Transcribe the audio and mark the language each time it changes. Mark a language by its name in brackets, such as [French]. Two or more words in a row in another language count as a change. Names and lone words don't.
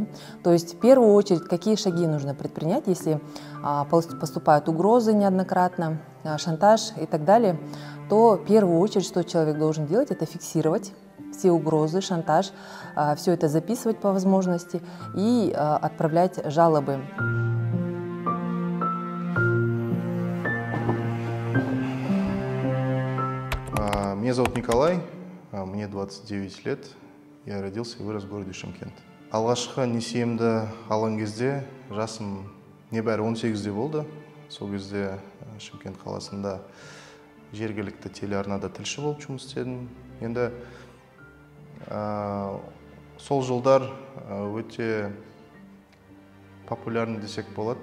[Russian] То есть в первую очередь, какие шаги нужно предпринять, если поступают угрозы неоднократно, шантаж и так далее, то в первую очередь, что человек должен делать, это фиксировать все угрозы, шантаж, все это записывать по возможности и отправлять жалобы. Меня зовут Николай, мне 29 лет, я родился и вырос в городе Шымкент. [Kazakh] Алғашқы несиемді алған кезде жасым небәрі 18-де болды. Сол кезде Шымкент қаласында жергілікті телеарнада тілші болып жұмыс істедім. Енді сол жылдар өте популярны десек болады.